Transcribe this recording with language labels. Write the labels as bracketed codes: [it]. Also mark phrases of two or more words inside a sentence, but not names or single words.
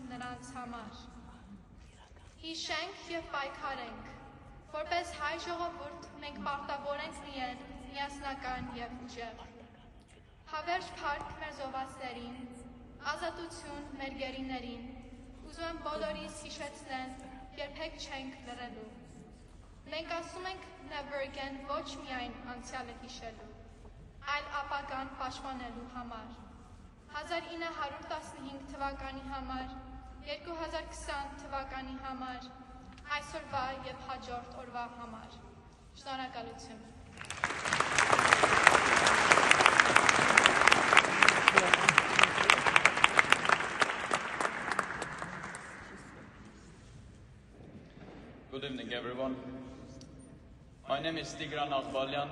[hy] նրանց համար։ Հիշենք և պայքարենք։ Որպես հայ ժողովուրդ մենք պարտավոր ենք լինել միասնական և ուժեղ։ Հավերժ փառք մեր զոհվածներին, ազատություն մեր գերիներին, ուզում եմ բոլորիս հիշեցնել, երբեք չենք լռելու։ Մենք ասում ենք [en] never again [hy] ոչ միայն անցյալը հիշելու, այլ ապագան պաշտպանելու համար։ 1915 թվականի համար, 2020 թվականի համար, այսօրվա և հաջորդ օրվա համար։ Շնորհակալություն։ [en] Good evening, everyone. My name is Tigran Aghbalyan.